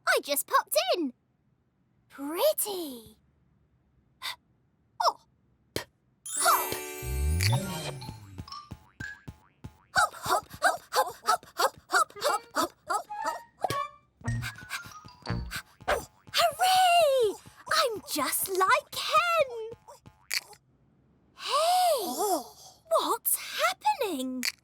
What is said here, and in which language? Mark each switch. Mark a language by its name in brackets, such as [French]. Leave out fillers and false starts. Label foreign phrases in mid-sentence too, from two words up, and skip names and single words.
[English] just popped in. Pretty. Oh. Hop. Hop, hop, hop, hop, hop, hop, hop, hop, hop, hop, hop. Hooray! I'm just like Ken. Hey! What's happening?